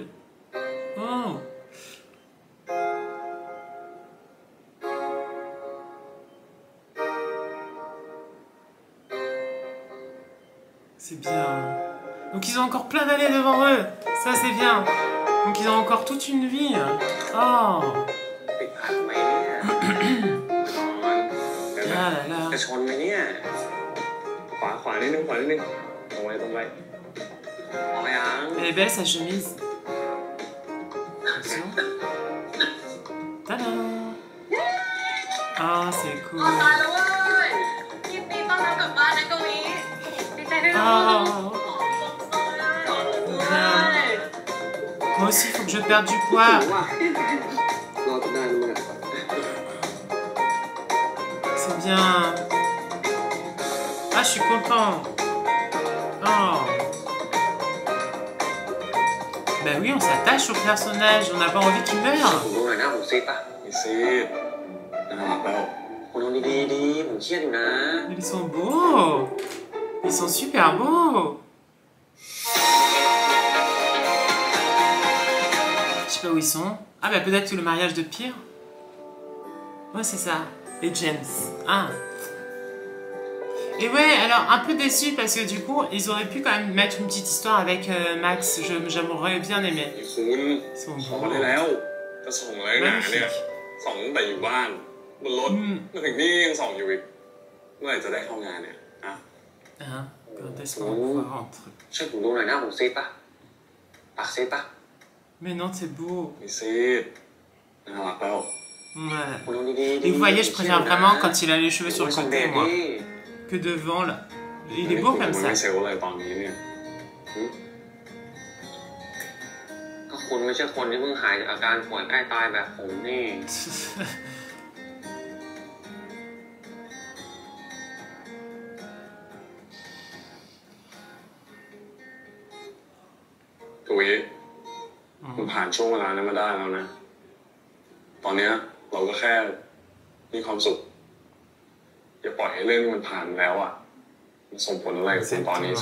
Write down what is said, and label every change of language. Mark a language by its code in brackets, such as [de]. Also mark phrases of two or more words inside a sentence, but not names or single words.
[fr] Oh. C'est bien. Donc ils ont encore plein d'années devant eux. Ça c'est bien. Donc ils ont encore toute une vie. Oh. [th] ติดพักไหมเนี่ยนอน [fr] Ah là là. [th] จะชนไหมเนี่ย ขวานิดนึงตรงไปพอยัง [fr] Elle est belle sa chemise. Attention. Tadam. Ah, c'est cool. [th] ตายแล้วเว้ยยินดีต้อนรับกลับบ้านนะกวีดีใจด้วยนะ [fr] Moi aussi, il faut que je perde du poids. [th] รอจนได้รู้นะ [fr] C'est bien. Ah, je suis content. Oh. Ben oui, on s'attache au personnage. On n'a pas envie qu'il [th] ผม [fr] meure. [th] ดูหน่อยนะผมซีดป่ะ ไม่ซีดนะครับแล้ว คุณดูดีๆผมเครียดอยู่นะ [fr] Ils sont beaux. Ils sont super beaux. Je sais pas où ils sont. Ah bah peut-être que le mariage de Pierre. Ouais, c'est ça. Les James. Ah. Et ouais, alors un peu déçu parce que du coup, ils auraient pu quand même mettre une petite histoire avec Max. J'aimerais bien aimé. [th] คุณ [fr] Ils sont [th] ขอ [fr] beaux. [th] ได้แล้วจะส่งอะไรหนาเนี่ย [fr] Magnifique. [th] ส่งตั้งแต่อยู่บ้านบนรถมาถึงนี่ยังส่งอยู่อีกเมื่อไหร่จะได้เข้างานเนี่ยอะ [fr] Hein? Quand est-ce qu'on va pouvoir rentrer? [th] ช่วยผมดูหน่อยนะผมซีดป่ะปากซีดป่ะ [fr] Mais non, c'est beau. [th] มีซีดน่ารักแล้ว [fr] Ouais. [th] คุณดูดีๆ [fr] Et vous voyez, je préfère vraiment quand il a les cheveux sur [th] ไม่ [fr] le [th] สมเด็ [fr] côté, [th] จ [fr] moi, [th] ดิ [fr] que devant, là. Il est beau [th] คุณ [fr] comme [th] มัน [fr] ça. [th] ไม่เซลล์อะไรตอนนี้เนี่ย ก็คุณไม่ใช่คนที่เพิ่งหายจากอาการป่วยใกล้ตายแบบผมนี่ กวีมันผ่านช่วงเวลานั้นมาได้แล้วนะ ตอนเนี้ยเราก็แค่มีความสุขอย่าปล่อยให้เรื่องที่มันผ่านแล้วอ่ะมันส่งผลอะไรกับคุณตอนนี้สิ